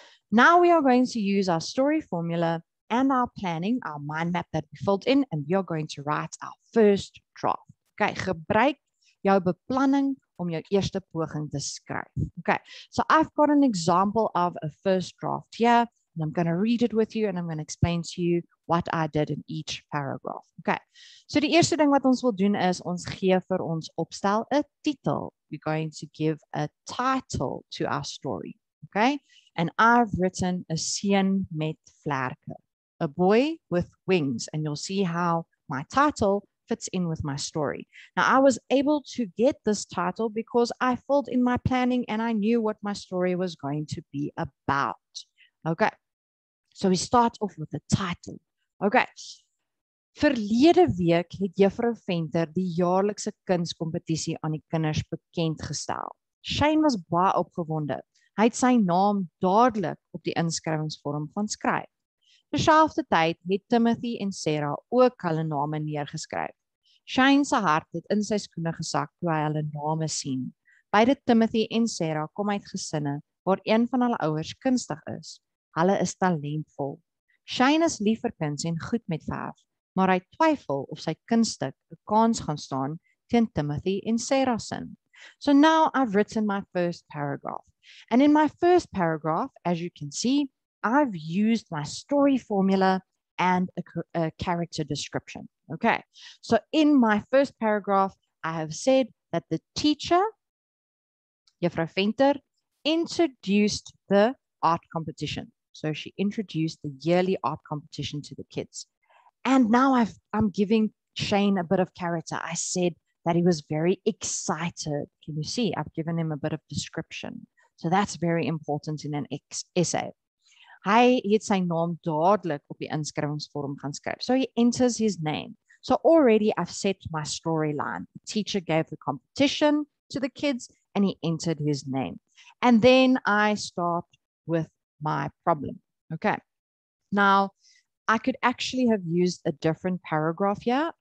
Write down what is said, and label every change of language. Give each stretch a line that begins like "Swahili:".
English: Now we are going to use our story formula and our planning, our mind map that we filled in, and we are going to write our first draft.
Afrikaans: Okay, gebruik jou beplanning om jou eerste poging te skryf.
English: Okay, so I've got an example of a first draft here, and I'm going to read it with you, and I'm going to explain to you what I did in each paragraph.
Afrikaans: Okay, so die eerste ding wat ons wil doen is, ons gee vir ons opstel 'n titel.
English: We're going to give a title to our story. Okay, and I've written a
Afrikaans: seun met vlerke,
English: a boy with wings, and you'll see how my title fits in with my story. Now, I was able to get this title because I filled in my planning and I knew what my story was going to be about. Okay, so we start off with the title.
Afrikaans: Okay, verlede week het Juffrou Venter die jaarlikse kunskompetisie aan die kinders bekendgestel. Shane was baie opgewonde. Hy het sy naam dadelik op die inskrywingsvorm gaan skryf. Terselfdertyd het Timothy en Sarah ook hulle name neergeskryf. Shane se hart het in sy skoene gesak toe hy hulle name sien. Beide Timothy en Sarah kom uit gesinne waar een van hulle ouers kunstig is. Hulle is talentvol. Shane is lief vir kuns en goed met verf, maar hy twyfel of sy kunststuk 'n kans gaan staan teen Timothy en Sarah se.
English: So now I've written my first paragraph. And in my first paragraph, as you can see, I've used my story formula and a character description. Okay, so in my first paragraph, I have said that the teacher, Juffrou Venter, introduced the art competition. So she introduced the yearly art competition to the kids. And now I'm giving Shane a bit of character. I said that he was very excited. Can you see? I've given him a bit of description. So that's very important in an essay.
Afrikaans: Hy het sy naam dadelik op die inskrywingsvorm gaan skryf.
English: So he enters his name. So already I've set my storyline. The teacher gave the competition to the kids and he entered his name. And then I start with my problem. Okay. Now, I could actually have used a different paragraph here.